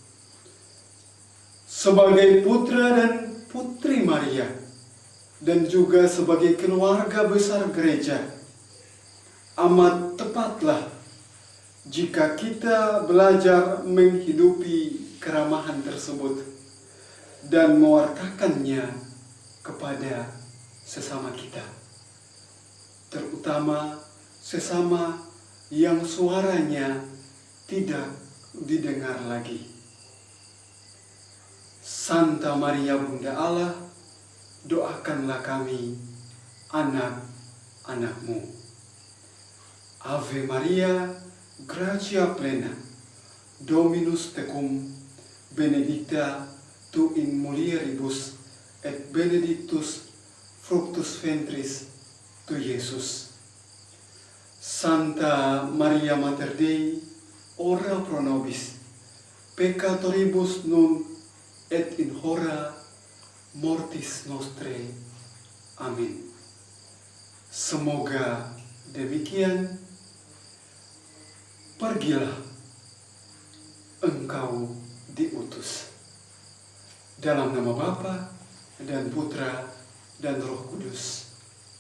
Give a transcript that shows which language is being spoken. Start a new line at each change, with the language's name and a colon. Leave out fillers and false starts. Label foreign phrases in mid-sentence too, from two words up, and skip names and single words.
Indonesian: Sebagai putra dan putri Maria, dan juga sebagai keluarga besar gereja, amat tepatlah jika kita belajar menghidupi keramahan tersebut dan mewartakannya kepada sesama kita, terutama sesama yang suaranya tidak didengar lagi. Santa Maria Bunda Allah, doakanlah kami, anak-anak-Mu.
Latin: Ave Maria, gratia plena, Dominus tecum, benedicta tu in mulieribus, et benedictus fructus ventris tu, Iesus. Santa Maria Mater Dei, ora pro nobis peccatoribus nun et in hora mortis nostrae.
Indonesian: Amin. Semoga demikian. Pergilah, engkau diutus. Dalam nama Bapa dan Putra dan Roh Kudus.